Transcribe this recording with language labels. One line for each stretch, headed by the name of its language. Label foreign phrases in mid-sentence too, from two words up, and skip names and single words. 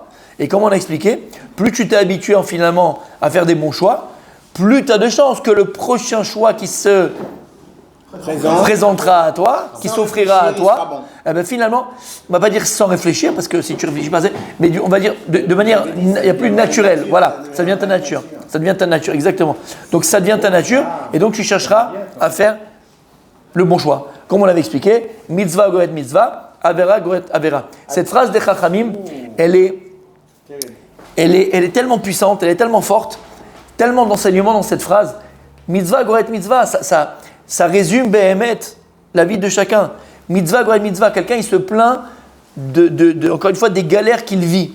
French: Et comme on a expliqué, plus tu t'es habitué finalement à faire des bons choix, plus tu as de chances que le prochain choix qui se présentera à toi, qui s'offrira à toi, eh ben finalement, on ne va pas dire sans réfléchir, parce que si tu réfléchis pas, mais on va dire de manière, il n'y a plus de naturel. Voilà, ça devient ta nature. Ça devient ta nature, exactement. Donc ça devient ta nature, et donc tu chercheras à faire le bon choix. Comme on l'avait expliqué,
Hebrew: מצווה גוררת מצווה, עבירה גוררת עבירה.
French: Cette phrase des Chachamim, elle est tellement puissante, elle est tellement forte, tellement d'enseignements dans cette phrase.
Hebrew: מצווה, גוררת מצווה,
French: ça résume Behemet, la vie de chacun.
Hebrew: מצווה, גוררת מצווה,
French: quelqu'un il se plaint encore une fois des galères qu'il vit.